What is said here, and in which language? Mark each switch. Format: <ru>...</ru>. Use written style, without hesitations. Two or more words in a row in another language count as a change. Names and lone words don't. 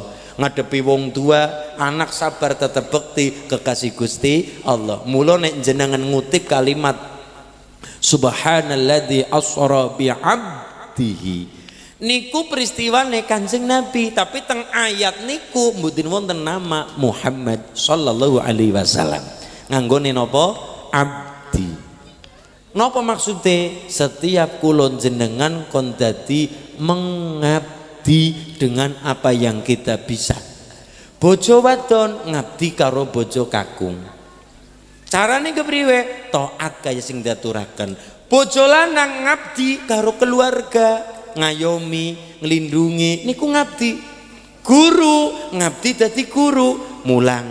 <jv>Ngadepi wong tua, anak sabar tetep bekti kekasih Gusti Allah. Mula nek jenengan ngutip kalimat</jv> <ar>سبحان الذي أسرى بعبده</ar> <jv>niku peristiwane Kanjeng Nabi, tapi teng ayat niku mboten wonten nama Muhammad</jv> <ar>صلى الله عليه وسلم.</ar> <jv>Nganggone napa? Abdi. Napa maksude?</jv> <id>Setiap</id> <jv>kulon jenengan kon dadi</jv> <id>mengabdi dengan apa yang kita bisa.</id> <jv>Bojo wadon ngabdi karo bojo kakung. Carane kepriwe? Taat kaya sing diaturaken. Bojo lanang ngabdi karo keluarga, ngayomi, nglindungi niku ngabdi. Guru ngabdi dadi guru, mulang.</jv>